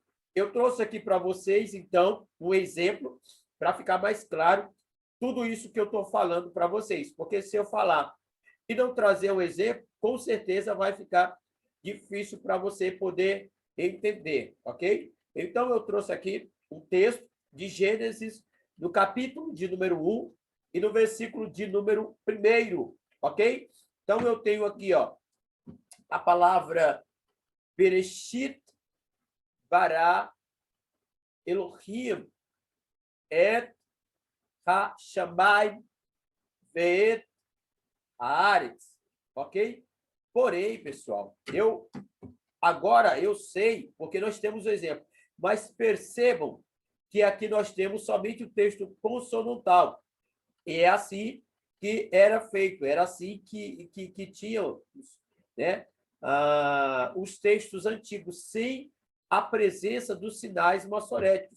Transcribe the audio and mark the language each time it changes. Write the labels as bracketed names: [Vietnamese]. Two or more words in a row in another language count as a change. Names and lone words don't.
[Portuguese] Eu trouxe aqui para vocês, então, um exemplo para ficar mais claro tudo isso que eu estou falando para vocês, porque se eu falar e não trazer um exemplo, com certeza vai ficar difícil para você poder entender, ok? Então, eu trouxe aqui um texto de Gênesis, no capítulo de número 1 e no versículo de número 1, ok? Então, eu tenho aqui, ó, a palavra [Hebrew] בראשית ברא אלוהים את השמים ואת הארץ, [Portuguese] ok? Porém, pessoal, agora eu sei, porque nós temos o exemplo, mas percebam que aqui nós temos somente o texto consonantal. E é assim que era feito, era assim que tinham, né, os textos antigos, sem a presença dos sinais maçoréticos.